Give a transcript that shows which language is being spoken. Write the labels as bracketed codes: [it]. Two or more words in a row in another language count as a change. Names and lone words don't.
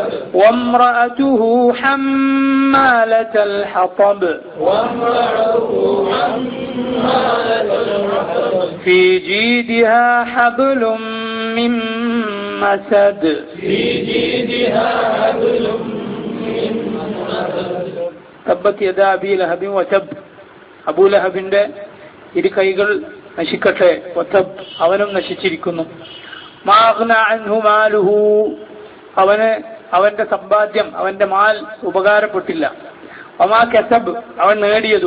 [ar] وامرأته حمالة الحطب. وامرأته حمالة الحطب. في جيدها حبل من مسد. في جيدها حبل من مسد. تبت يدا أبي لهب وتب. [ml] അബൂ ലഹബിന്റെ ഇരു കൈകൾ നശിക്കട്ടെ, വതബ് അവനും നശിച്ചിരിക്കുന്നു. [ar] ما أغنى عنه ماله, [ml] അവന്റെ സമ്പാദ്യം, അവന്റെ മാൽ ഉപകാരപ്പെട്ടില്ല. [ar] وما كسب, [ml] അവൻ നേടിയതും.